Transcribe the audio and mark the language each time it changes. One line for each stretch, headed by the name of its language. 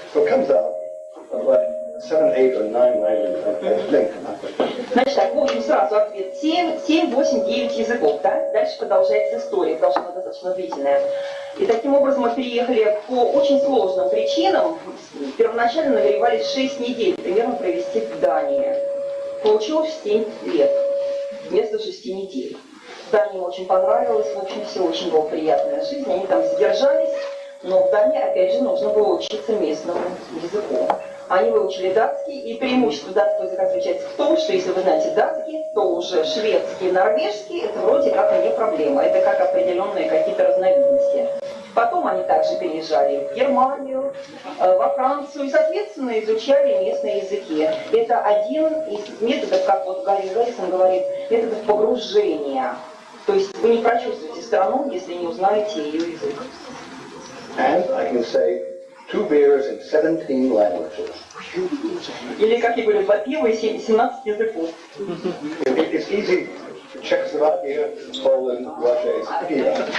English: So it comes out about 7, 8, or 9 languages, I think.
Russian: Значит, так, в общем, сразу ответ. 7, 8, 9 языков, да? Дальше продолжается история, потому что она достаточно длительная. И таким образом мы переехали по очень сложным причинам. Первоначально намеревались 6 недель примерно провести в Дании. Получилось 7 лет вместо 6 недель. В Дании им очень понравилось, в общем, все очень была приятная жизнь. Они там задержались, но в Дании, опять же, нужно было учиться местному языку. Они выучили датский, и преимущество датского языка заключается в том, что если вы знаете датский, то уже шведский, норвежский, это вроде как не проблема, это как определенные какие-то разновидности. Потом они также переезжали в Германию, во Францию и, соответственно, изучали местные языки. Это один из методов, как вот Гарри Гаррисон говорит, методов погружения. То есть вы не прочувствуете страну, если не узнаете ее язык.
English: And I can say 2 beers in 17 languages.
Russian: Или, как я говорю, 2 пива и 17 языков.
English: It's easy. Czechoslovakia, Poland, Russia is piva.